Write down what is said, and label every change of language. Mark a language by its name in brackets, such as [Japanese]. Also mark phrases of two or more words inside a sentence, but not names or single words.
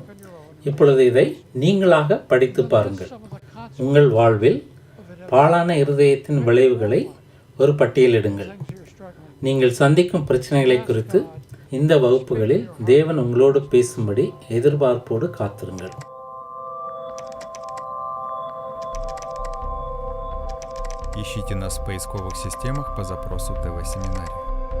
[Tamil] இப்பொழுது இதை நீங்களாக படித்து பாருங்கள். உங்கள் வாழ்வில் பாழான இருதயத்தின் விளைவுகளை ஒரு பட்டியலிடுங்கள். நீங்கள் சந்திக்கும் பிரச்சனைகளை குறித்து இந்த வகுப்புகளில் தேவன் உங்களோடு பேசும்படி எதிர்பார்ப்போடு காத்திருங்கள். [Russian] Ищите нас в поисковых системах по запросу ТВ-семинарий.